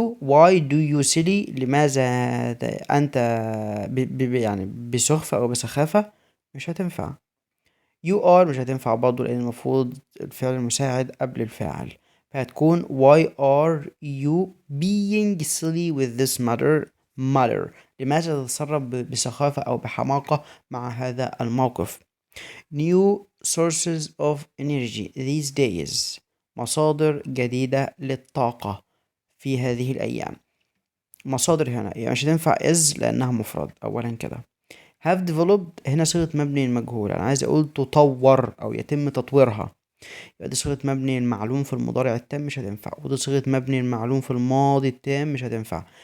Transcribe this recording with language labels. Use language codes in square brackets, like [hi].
[en] why do you silly [ar] لماذا أنت يعني بسخفة أو بسخافة، مش هتنفع. [en] you are [ar] مش هتنفع برضه لأن المفروض الفعل المساعد قبل الفاعل، فهتكون [en] why are you being silly with this matter. [ar] لماذا تتصرف بسخافة أو بحماقة مع هذا الموقف. [en] new sources of energy these days. [ar] مصادر جديدة للطاقة في هذه الأيام. مصادر هنا يعني مش هتنفع is لأنها مفرد أولا كده. have developed هنا صيغة مبني المجهول، أنا عايز أقول تطور أو يتم تطويرها، يبقى دي صيغة مبني المعلوم في المضارع التام مش هتنفع، ودي صيغة مبني المعلوم في الماضي التام مش هتنفع.